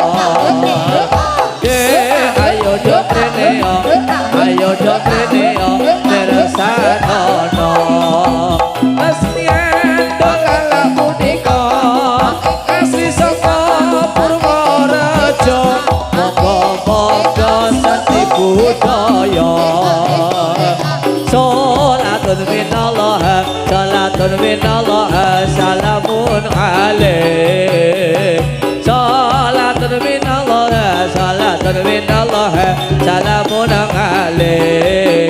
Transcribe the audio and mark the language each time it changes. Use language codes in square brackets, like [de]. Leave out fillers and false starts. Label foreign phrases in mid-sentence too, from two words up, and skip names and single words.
[jv] Ayo dong rene yo, ayo dong rene yo, merasanono. Kesenian Dolala punika asli saka Purworejo. Monggo-monggo sati budaya. [ar] صلاة من الله، صلاة من الله، سلام عليك. صلاة من الله، صلاة من الله, سلام عليك.